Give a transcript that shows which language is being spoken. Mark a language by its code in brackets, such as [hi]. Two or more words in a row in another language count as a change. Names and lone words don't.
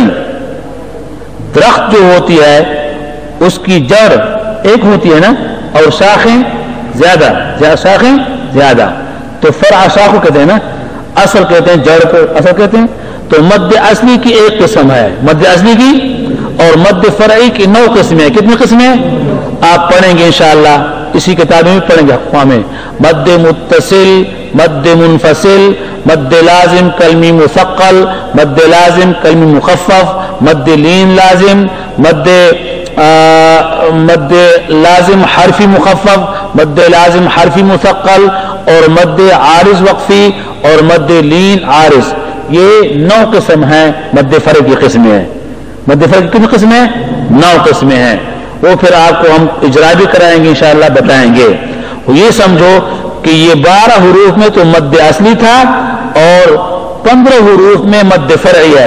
[ur] درخت جو ہوتی ہے اس کی جڑ ایک ہوتی ہے نا، اور شاخیں زیادہ، شاخیں زیادہ. تو فرع شاخ کو کہتے ہیں نا، اصل کہتے ہیں جڑ کو اصل کہتے ہیں. تو مد اصلی کی ایک قسم ہے مد اصلی کی، اور مد فرعی کی 9 قسمیں. کتنی قسمیں آپ پڑھیں گے انشاءاللہ، اسی کتاب میں پڑھیں گے. اقوام مد متصل، مد منفصل، مد لازم کلمی مثقل، مد لازم کلمی مخفف، مد لین لازم، مد لازم حرفی مخفف، مد لازم حرفی مثقل، اور مد عارض وقفی اور مد لین عارض، یہ 9 قسم ہیں مد فرق کی قسمیں ہیں. مد فرق کتنی قسمیں ہیں? 9 قسمیں ہیں. وہ پھر آپ کو ہم اجرا بھی کرائیں گے ان شاء اللہ، بتائیں گے. یہ سمجھو کہ یہ 12 حروف میں تو مد اصلی تھا اور 15 حروف میں مد فرعی ہے.